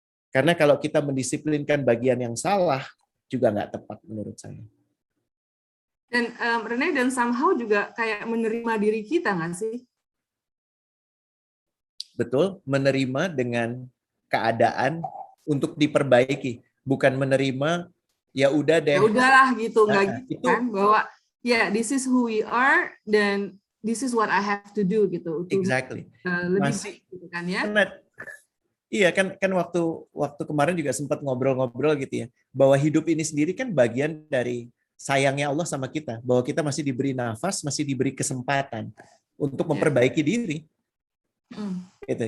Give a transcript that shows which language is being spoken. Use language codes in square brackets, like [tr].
[id] Karena kalau kita mendisiplinkan bagian yang salah, juga nggak tepat menurut saya. Dan Rene, dan somehow juga kayak menerima diri kita nggak sih? Betul, menerima dengan keadaan untuk diperbaiki. Bukan menerima, ya udah deh. Ya udahlah gitu, nggak gitu itu, kan? Bahwa ya [en] this is who we are, dan this is what I have to do [id] gitu. [en] Exactly. [id] Lebih baik gitu kan ya. Iya kan waktu kemarin juga sempat ngobrol-ngobrol gitu ya, bahwa hidup ini sendiri kan bagian dari sayangnya Allah sama kita, bahwa kita masih diberi nafas, masih diberi kesempatan untuk memperbaiki diri. Gitu.